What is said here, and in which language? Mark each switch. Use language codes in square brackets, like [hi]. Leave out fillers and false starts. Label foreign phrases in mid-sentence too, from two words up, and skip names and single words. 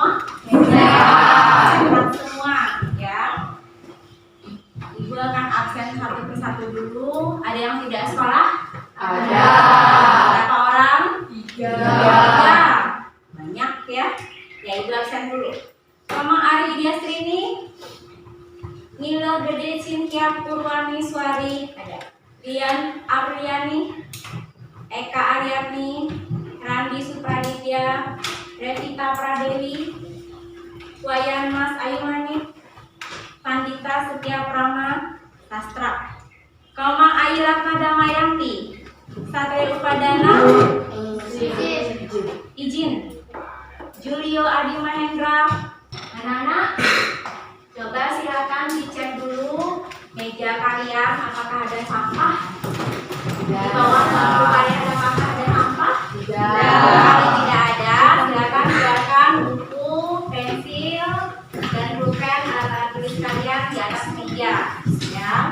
[id] Sehat. Sehat semua ya. Ibu akan absen satu persatu dulu. Ada yang tidak sekolah? Ada. Berapa orang? 3. Tiga. Banyak ya. Ya, ibu absen dulu. Mama Ari Diastrini, Nilo Gede Cynthia Purwani Suari, ada. Rian Apriani, Eka Aryani, Randi Supraditya, Revita Pradewi, Wayan Mas Ayumani, Pandita Setia Prama, Sastra. Komang Ayu Ratna Damayanti, Satria Upadana, izin. Julio Adi Mahendra. Anak-anak, coba silakan dicek dulu meja kalian apakah ada sampah. Di bawah bangku kalian apakah ada sampah? Kalau tidak ada, silakan buku, pensil, dan pulpen alat tulis kalian di atas meja, ya.